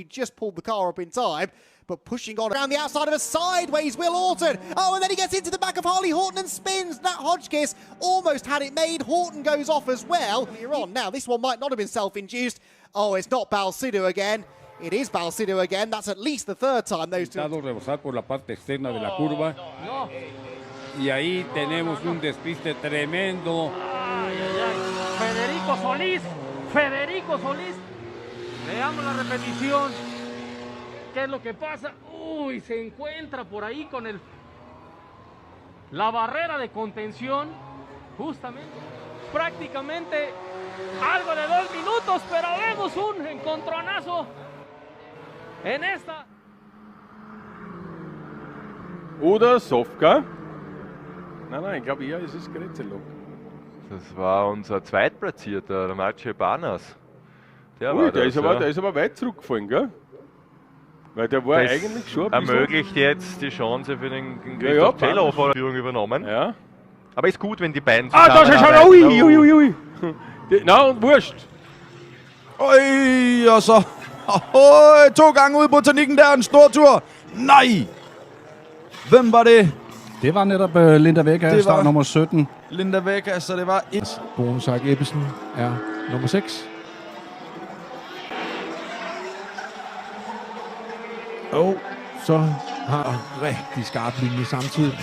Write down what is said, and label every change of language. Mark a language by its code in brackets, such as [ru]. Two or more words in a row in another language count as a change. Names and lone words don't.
[en] Just pulled the car up in time. But pushing on around the outside of a sideways, Will Horton. Oh, and then he gets into the back of Harley Horton and spins. Nat Hodgkiss almost had it made. Horton goes off as well. Here on. Now, this one might not have been self-induced. Oh, it's not Balsido again. It is Balsido again. That's at least the 3rd time those two... [es] rebosar por la parte externa de la curva. Y ahí tenemos un despiste tremendo. Federico Solís. Veamos la repetición. ¿Qué es lo que pasa? Uy, se encuentra por ahí con la barrera de contención. justamente, prácticamente algo de 2 minutos, pero vemos un encontronazo en esta. [de] Oder Sofka? Nein, ich glaube eher ist es Grätzelok. Das war unser Zweitplatzierter, der Maciej Banas. Der ist aber weit zurückgefallen, gell? Weil der war das eigentlich schon ein bisschen... ermöglicht jetzt die Chance für den Christoph Zellhofer, Führung übernommen. Ja. Aber ist gut, wenn die beiden da schau, ui. Nein, wurscht. [da] Oj, og så 2 gange ude på teknikken der, en stor tur. Nej! Hvem var det? Det var netop Linda Vega, start nummer 17. Linda Vega, så det var Bonusark Ebbesen er nummer 6. Og så har rigtig skarp linje samtidig.